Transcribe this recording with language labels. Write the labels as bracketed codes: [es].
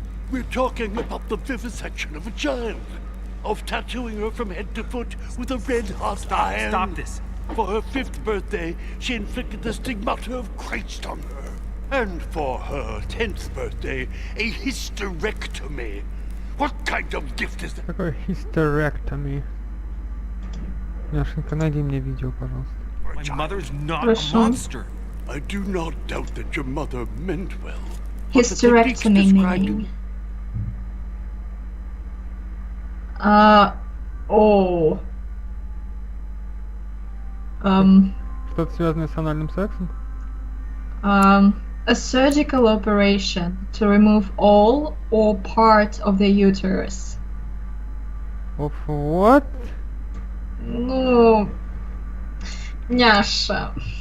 [en] We're talking about the vivisection of a child. Of tattooing her from head to foot with a red-hot iron. Stop this. For her 5th birthday, she inflicted the stigmata of Christ on her. And for her 10th birthday, a hysterectomy. What kind of gift is that? [ru] Какой hysterectomy? Няшенька, найди мне видео, пожалуйста. [en] My mother's not [ru] Хорошо. [en] a monster. I do not doubt that your mother meant well. Hysterectomy meaning. [ru] О. Что-то связанное с анальным сексом? [en] A surgical operation to remove all or part of the uterus. Of what? [ru] Ну, няша.